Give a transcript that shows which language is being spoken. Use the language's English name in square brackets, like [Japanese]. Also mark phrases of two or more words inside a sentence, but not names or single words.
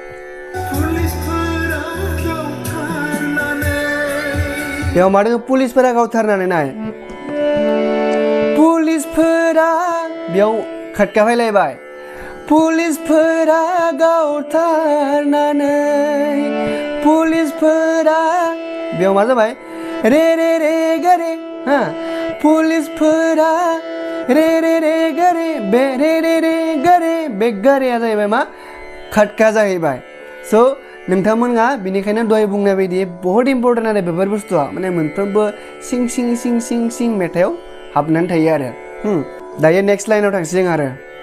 [Bodo] बेयाव मा दङ, पुलिसफोरा गावथारनानै नाय, पुलिसफोरा, बेयाव खटका फैलायबाय, पुलिसफोरा गावथारनानै, पुलिसफोरा, बेयाव मा जाबाय, रे रे रे गा रे, पुलिसफोरा रे रे रे गा रे, बे रे रे रे गा रे, बे गा रेया जाहैबाय मा, खटका जाहैबाय। स' नोंथांमोना बेनिखायनो दहाय बुंनाय बायदि बहुत इम्परटेन्ट आरो बेफोर बुस्थुआ, माने मोनफ्रोमबो सिं सिं सिं सिं सिं मेथाइआव हाबनानै थायो आरो। दायो नेक्स्ट लाइनाव थांसै जों आरो।